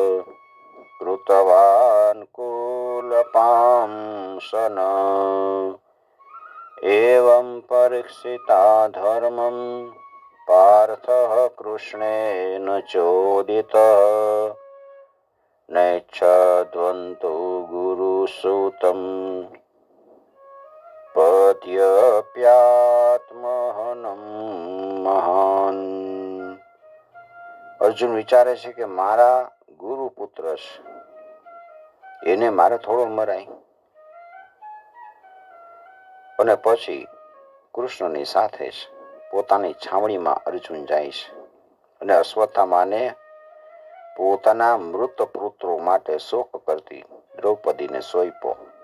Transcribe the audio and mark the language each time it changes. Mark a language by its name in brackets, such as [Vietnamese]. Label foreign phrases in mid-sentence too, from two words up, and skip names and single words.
[Sanskrit] कृतवान् कुलपांसन एवं परीक्षिता धर्मं पार्थः कृष्णेन चोदितः नैच्छद्वन्तो गुरुसूतं पद्यप्यात्महनं મહાન. [Gujarati] અર્જુન વિચારે છે કે મારા ગુરુ પુત્ર છે, એને મારે થોડો મરાય. અને પછી કૃષ્ણની સાથે જ પોતાની છાવણીમાં અર્જુન જાય છે અને અશ્વત્થામાને પોતાના મૃત પુત્રો માટે શોક કરતી દ્રૌપદીને સોંપ્યો.